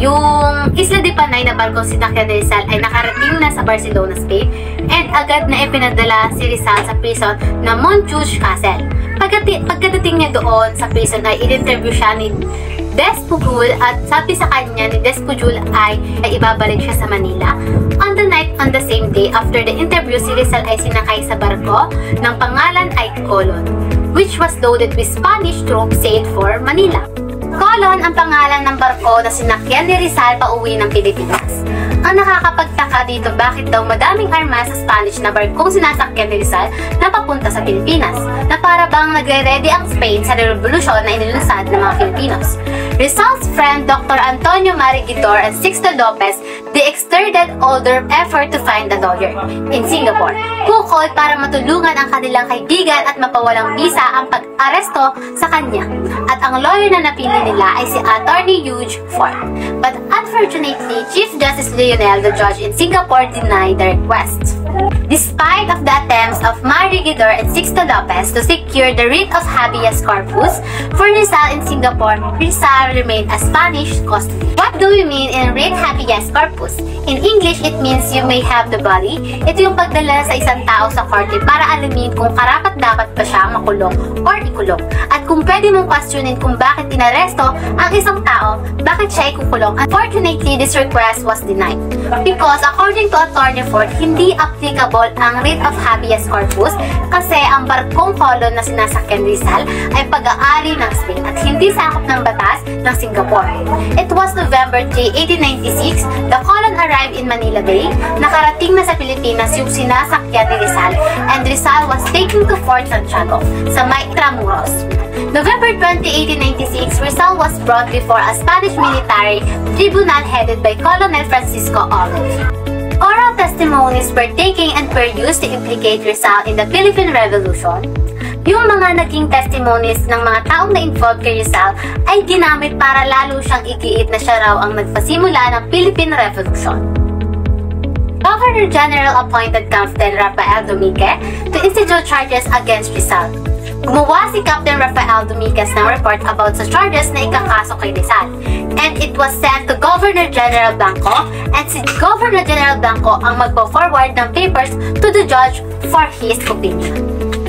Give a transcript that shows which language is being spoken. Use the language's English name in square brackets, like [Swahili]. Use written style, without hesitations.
[Filipino] Yung Isla de Panay na barkong sinakyan ni Rizal ay nakarating na sa Barcelona, Spain, and agad na ipinadala si Rizal sa prison na Montjuic Castle. Pagkadating niya doon sa prison ay in-interview siya ni Despujol at sabi sa kanya ni Despujol ay ibabalik siya sa Manila. [English] On the night on the same day after the interview, [Filipino] si Rizal ay sinakay sa barko ng pangalan ay Colon, [English] which was loaded with Spanish troops sailed for Manila. [Filipino] Colon ang pangalan ng barko na sinakyan ni Rizal pauwi ng Pilipinas. Ang nakakapagtaka nagtataka dito bakit daw madaming armas sa Spanish na barkong sinasakyan ni Rizal na papunta sa Pilipinas, na para bang nagre-ready ang Spain sa revolusyon na inilunsad ng mga Filipinos. [English] Rizal's friend Dr. Antonio Marigidor and Sixto Lopez, they exerted all their effort to find a lawyer in Singapore, [Filipino] bukod para matulungan ang kanilang kaibigan at mapawalang bisa ang pag-aresto sa kanya. At ang lawyer na napili nila ay si Attorney Hugh Fort. [English] But unfortunately, Chief Justice Lionel, the judge in Singapore, denied the request. Despite of the attempts of Marigidor and Sixto Lopez to secure the writ of habeas corpus for Rizal in Singapore, Rizal remained a Spanish custody. What do we mean in writ habeas corpus? In English, it means you may have the body. [Filipino] Ito yung pagdala sa isang tao sa korte para alamin kung karapat-dapat ba siya makulong or ikulong. At kung pwede mong questionin kung bakit inaresto ang isang tao, bakit siya ikukulong. [English] Unfortunately, this request was denied. Because according to Attorney Ford, [Filipino] hindi applicable ang writ of habeas corpus kasi ang barkong kolon na sinasakyan Rizal ay pag-aari ng Spain at hindi sakop ng batas ng Singapore. [English] It was November 3, 1896, the colon arrived in Manila Bay. [Filipino] Nakarating na sa Pilipinas yung sinasakyan ni Rizal [English] and Rizal was taken to Fort Santiago [Filipino] sa Maitramuros. [English] November 20, 1896, Rizal was brought before a Spanish military tribunal headed by Colonel Francisco Olive. Oral testimonies were taken and were used to implicate Rizal in the Philippine Revolution. [Filipino] Yung mga naging testimonies ng mga taong na-involved kay Rizal ay ginamit para lalo siyang igiit na siya raw ang nagpasimula ng Philippine Revolution. [English] Governor General appointed Captain Rafael Dumique to institute charges against Rizal. [Filipino] Gumawa si Captain Rafael Dumiquez ng report about sa charges na ikakaso kay Rizal. [English] And it was sent to Governor General Blanco, and [Filipino] si Governor General Blanco ang magpo-forward ng papers [English] to the judge for his opinion.